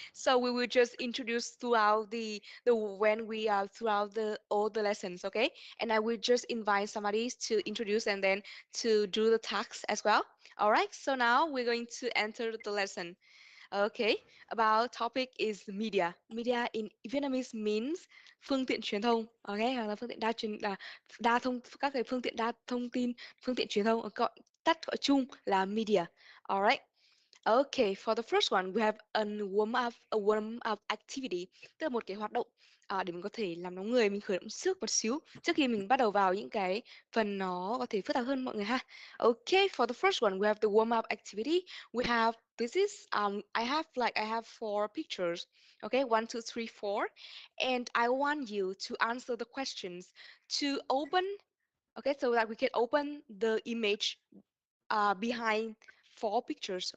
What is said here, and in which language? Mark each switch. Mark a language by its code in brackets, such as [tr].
[en] So we will just introduce throughout the when we are throughout the all the lessons, okay? And I will just invite somebody to introduce and then to do the tasks as well. All right. So now we're going to enter the lesson. Okay, about topic is media. Media in Vietnamese means [vi] phương tiện truyền thông. Okay, hoặc là phương tiện đa thông các cái phương tiện đa thông tin, phương tiện truyền thông gọi gọi chung là media. Alright. [en] Okay, for the first one, we have a warm up activity, [vi] tức là một cái hoạt động để mình có thể làm nóng người, mình khởi động sức một xíu trước khi mình bắt đầu vào những cái phần nó có thể phức tạp hơn mọi người ha. [en] Okay, for the first one, we have the warm up activity. We have this is I have four pictures. Okay, one, two, three, four, and I want you to answer the questions to open. Okay, so that we can open the image behind four pictures.